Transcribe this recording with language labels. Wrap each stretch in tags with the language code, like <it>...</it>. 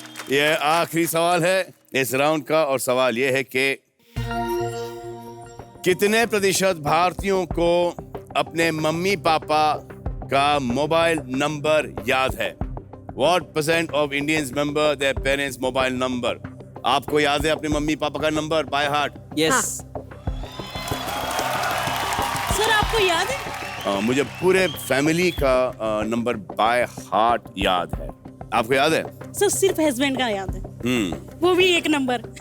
<hi>ये आखिरी सवाल है इस राउंड का और सवाल ये है कि कितने प्रतिशत भारतीयों को अपने मम्मी पापा का मोबाइल नंबर याद है?</hi> <en>What percent of Indians remember their parents' mobile number?</en> <hi>आपको याद है अपने मम्मी पापा का नंबर</hi> <en>By heart? Yes</en> <hi>आपको याद है? मुझे पूरे फैमिली का नंबर</hi> <en>by heart</en> <hi>याद है। आपको याद है? सर सिर्फ हस्बैंड का याद है, वो भी एक नंबर।</hi>